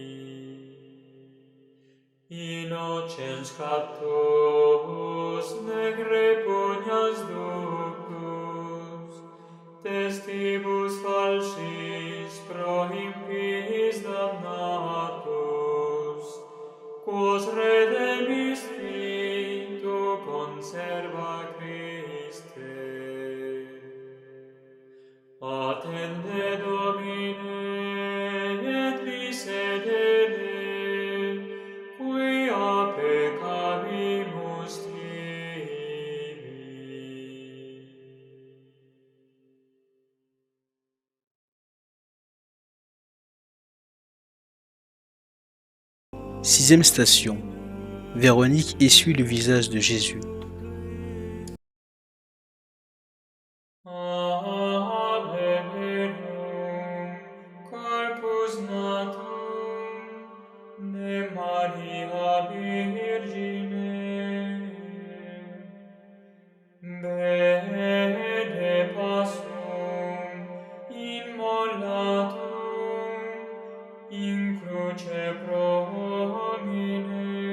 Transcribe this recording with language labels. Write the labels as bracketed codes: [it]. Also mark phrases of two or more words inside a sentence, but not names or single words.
[la] Innocens captus nec repugnas ductus, testibus falsis pro impiis damnatus, quos redemisti tu conserva Christe. Attende Domine et miserere, quia peccavimus tibi. [fr] Sixième station. Véronique essuie le visage de Jésus. [la] Alleluia, corpus natum de Maria Virgine, bene passum immolatum in cruce promine,